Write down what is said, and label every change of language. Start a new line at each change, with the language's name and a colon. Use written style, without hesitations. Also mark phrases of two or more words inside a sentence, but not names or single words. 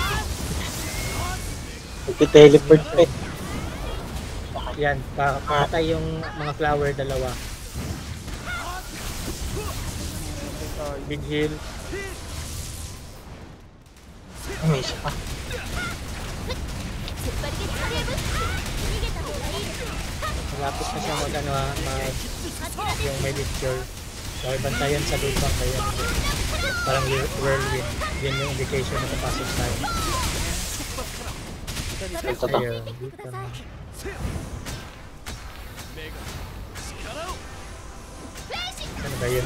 Filipino: Magte-teleport pa eh. Yan, patay yung mga flower dalawa.
English: Big heal.
Filipino: May isa pa.
Japanese: 突っ張りでカレーブ逃げた方がいいです
Filipino: Malapit na siya mag ano ha, yung may lecture. So, bantayan sa lupa kaya parang whirlwind. Yan yung indication na papasok tayo. Ito to. Ayun, dito na. Ano ba yun?